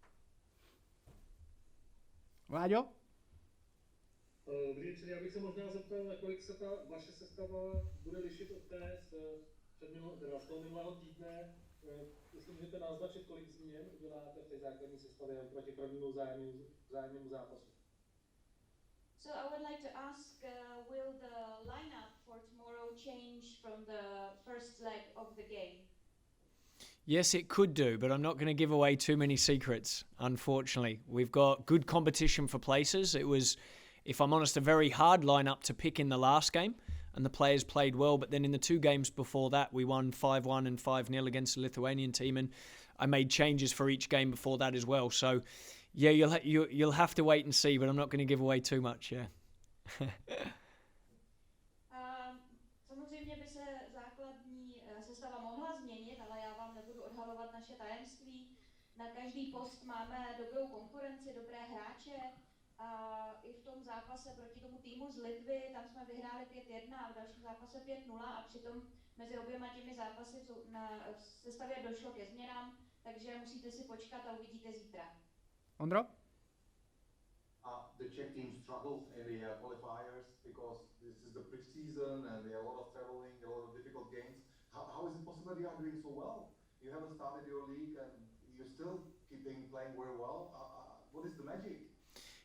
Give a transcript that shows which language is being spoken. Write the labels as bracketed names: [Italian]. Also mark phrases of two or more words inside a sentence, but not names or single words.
[Czech] Láďo? Dobrý, já bych se možná zeptal, nakolik se ta vaše sestava bude lišit od té z toho minulého týdne. Jestli můžete naznačit, kolik změn uděláte v té základní sestavě proti prvnímu vzájemnému zápasu. [English] So I would like to ask, will the lineup for tomorrow change from the first leg of the game? Yes, it could do, but I'm not going to give away too many secrets, unfortunately. We've got good competition for places. It was, if I'm honest, a very hard lineup to pick in the last game, and the players played well, but then in the 2 games before that, we won 5-1 and 5-0 against the Lithuanian team, and I made changes for each game before that as well. So yeah, you'll have to wait and see, but I'm not going to give away too much, yeah. [Czech] Samozřejmě by se základní sestava mohla změnit, ale já vám nebudu odhalovat naše tajemství. Na každý post máme dobrou konkurenci, dobré hráče. A i v tom zápase proti tomu týmu z Litvy, tam jsme vyhráli 5-1 a v dalším zápase 5-0 a přitom mezi oběma těmi zápasy v sestavě došlo ke změnám, takže musíte si počkat a uvidíte zítra. Ondro? [English] The Czech team struggled in the qualifiers because this is the pre-season and they have a lot of traveling, a lot of difficult games. How is it possible you are doing so well? You haven't started your league and you're still playing very well. What is the magic?